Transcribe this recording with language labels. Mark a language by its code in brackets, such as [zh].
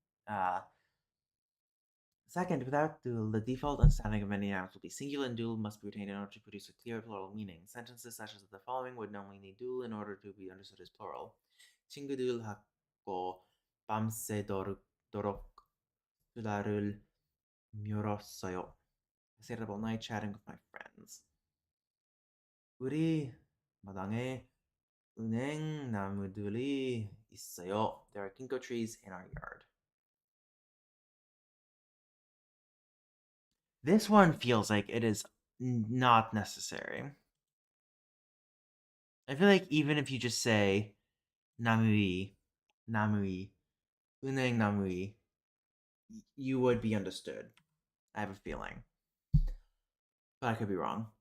[en] Uh, Second, without dual, the default understanding of many nouns will be singular, and dual must be retained in order to produce a clear plural meaning. Sentences such as the following would normally need dual in order to be understood as plural. [ko] 친구들하고 밤새도록 수다를 밀었어요. [en] I stayed up all night chatting with my friends. [ko] 우리 마당에 은행 나무들이 있어요. [en] There are ginkgo trees in our yard. This one feels like it is not necessary. I feel like even if you just say namui, namui, uneng namui, you would be understood. I have a feeling. But I could be wrong.